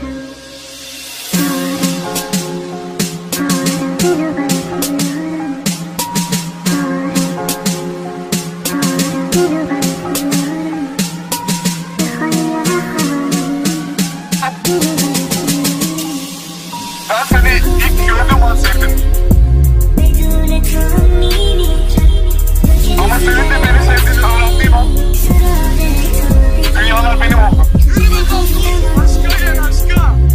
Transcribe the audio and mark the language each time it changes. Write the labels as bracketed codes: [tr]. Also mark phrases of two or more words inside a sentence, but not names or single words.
[fa] دلو برات میارم. دلو برات میارم. بخوای یا نخوای دلو برات میارم. [tr] Ben seni ilk gördüğüm an sevdim. Ama senin de beni sevdiğini öğrendiğim an dünyalar benim oldu. Aşka gel aşka.